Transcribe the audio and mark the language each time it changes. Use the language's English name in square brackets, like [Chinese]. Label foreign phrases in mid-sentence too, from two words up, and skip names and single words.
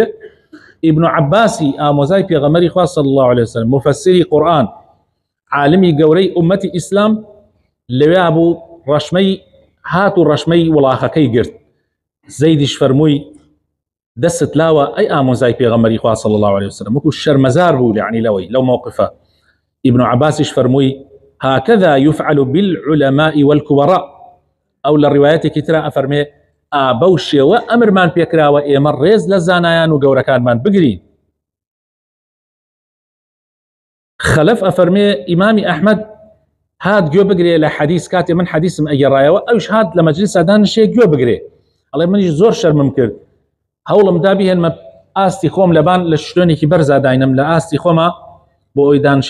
[Central Kurdish] ئیبن عەباسی ئامۆزای پێغەمبەری خوا [Arabic] صلی الله عليه وسلم، [Central Kurdish] مفەسری قورئان، عالمی گەورەی ئومەتی ئیسلام، لەوێ بوو ڕەشمەی هات و ڕەشمەی وڵاخەکەی گرت. زەیدیش فەرمووی دەست لاوە ئەی ئامۆزای پێغەمبەری خوا [Arabic] صلی الله عليه وسلم، [Central Kurdish] وەکو شەرمەزار بوو یعنی لەو موقفە. ئیبن عەباسیش فەرمووی [Arabic] هكذا يفعل بالعلماء والكبراء. [Central Kurdish] ئەو لە ڕیوایەتێکی ترا ئەفەرمێ بەو شێوە ئەمرمان پێکراوە ئێمە ڕێز لە زانایان و گەورەکانمان بگرین. خەلەف ئەفەرمێ ئیمامی ئەحمەد هات گوێ بگرێ لە حەدیث، کاتێ من حەدیثم ئەگەڕایەوە ئەوش هات لە مەجلیسا دانیشێ گوێ بگرێ، ئەڵێ منیش زۆر شەرمم کرد، هەوڵم دا بهێنمە ئاستی خۆم لەبان لە شوێنێکی بەرزا داینم لە ئاستی خۆمە بۆ ئەوی دانیشێ.